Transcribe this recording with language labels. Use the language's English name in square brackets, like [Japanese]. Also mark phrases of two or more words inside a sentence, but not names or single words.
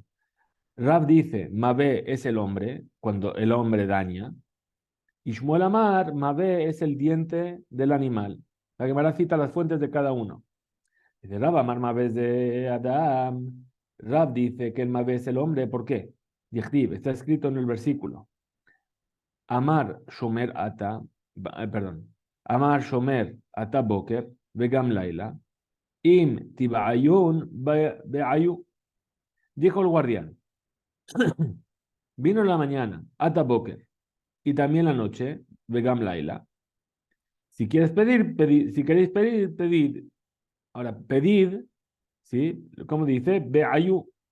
[Spanish] Rab dice, Mavé es el hombre, cuando el hombre daña. Y Shmuel Amar, Mavé es el diente del animal. La Gemara cita las fuentes de cada uno. Dice Rab Amar, Mavé es de Adam. Rab dice que el Mavé es el hombre. ¿Por qué? Dichtib, está escrito en el versículo. [Hebrew] אמר שומר אתא, perdón. אמר שומר אתא בוקר וגם לילה. אם תבעיון בעיו. [Spanish] Dijo el guardián. Vino la mañana, [Hebrew] אתא בוקר, [Spanish] y también la noche, [Hebrew] וגם לילה. [Spanish] Si quieres pedir, pedid. Si queréis pedir, pedid. Ahora, pedid, ¿sí? Como dice, Beayu.